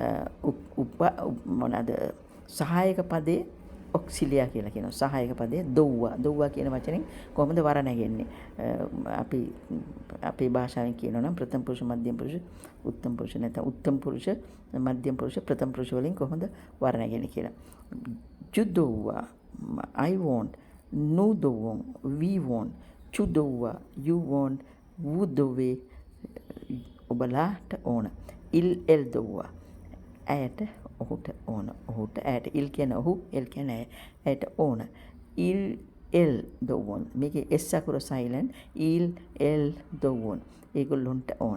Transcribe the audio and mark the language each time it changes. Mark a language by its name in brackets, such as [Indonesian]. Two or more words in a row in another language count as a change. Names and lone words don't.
[Sinhala] මොනවාද සහායක පදේ ඔක්සිලියා කියලා කියනවා. සහායක පදයේ දොව්වා කියන වචනෙන් කොහොමද වර නැගෙන්නේ? අපි අපේ භාෂාවෙන් කියනවා නම් ප්‍රථම පුරුෂ, මධ්‍යම පුරුෂ, උත්තම පුරුෂ නැත්නම් උත්තම පුරුෂ, මධ්‍යම පුරුෂ, ප්‍රථම පුරුෂ වලින් කොහොමද වර නැගෙන්නේ කියලා. [French] je dois, [English] I want, [French] nu dovon, [English] we want, [French] chu dovwa, [English] you want, [French] wu dove, [Sinhala] ඔබලාට ඕන. [French] il elle doit. [Sinhala] ඇයට ඔහුට ඕන. ඔහුට ඇයට ඉල් කියන ඔහු, එල් කියන ඇය. ඇයට ඕන. [French] ils elles doivent. [Sinhala] මේකේ S අකුර සයිලන්ට්. [French] ils elles doivent. [Sinhala] ඒගොල්ලොන්ට ඕන.